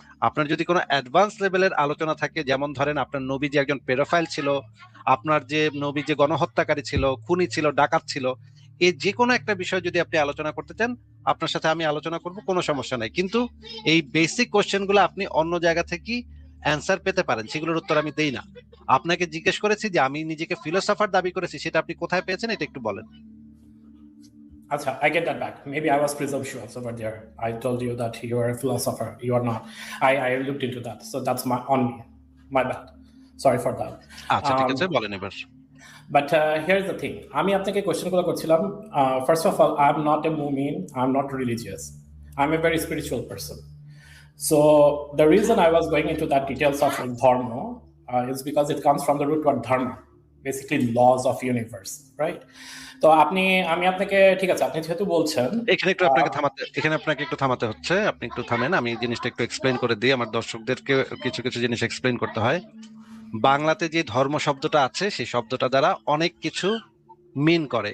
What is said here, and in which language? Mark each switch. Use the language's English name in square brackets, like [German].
[Bangla] আপনার যদি কোনো অ্যাডভান্স লেভেলের আলোচনা থাকে, যেমন ধরেন আপনার নবী যে একজন পেডোফাইল ছিল, আপনার যে নবী যে গণহত্যাকারী ছিল, খুনি ছিল, ডাকাত ছিল, এই যে কোনো একটা বিষয় যদি আপনি আলোচনা করতে চান, আপনার সাথে আমি আলোচনা করব, কোনো সমস্যা নাই। কিন্তু এই বেসিক কোশ্চেন গুলো আপনি অন্য জায়গা থেকে অ্যান্সার পেতে পারেন, সেগুলোর উত্তর আমি দেই না। আপনাকে জিজ্ঞেস করেছি যে আমি নিজেকে ফিলোসফার দাবি করেছি, সেটা আপনি কোথায় পেয়েছেন এটা একটু বলেন। [English] Acha, I get that back. Maybe I was presumptuous over there. I told you that you are a philosopher. You are not. I looked into that. So that's on me. My bad. Sorry for that. [Bangla] আচ্ছা ঠিক আছে, বলেন এবার। [English] But here's the thing. [Bangla] আমি আপনাকে কোয়েশ্চেনগুলো করছিলাম। [English] First of all, I'm not a mu'min. I'm not religious. I'm a very spiritual person. So the reason I was going into that details of like dharma is because it comes from the root word dharma, basically laws of universe, right? [Bangla] তো আমি আপনাকে ঠিক আছে, আপনি যেহেতু বলছেন এখানে আপনাকে একটু থামাতে হচ্ছে, আপনি একটু থামেন, আমি জিনিসটা একটু এক্সপ্লেইন করে দিই। আমার দর্শকদেরকে কিছু কিছু জিনিস এক্সপ্লেইন করতে হয়। বাংলাতে যে ধর্ম শব্দটা আছে, সেই শব্দটা দ্বারা অনেক কিছু মিন করে।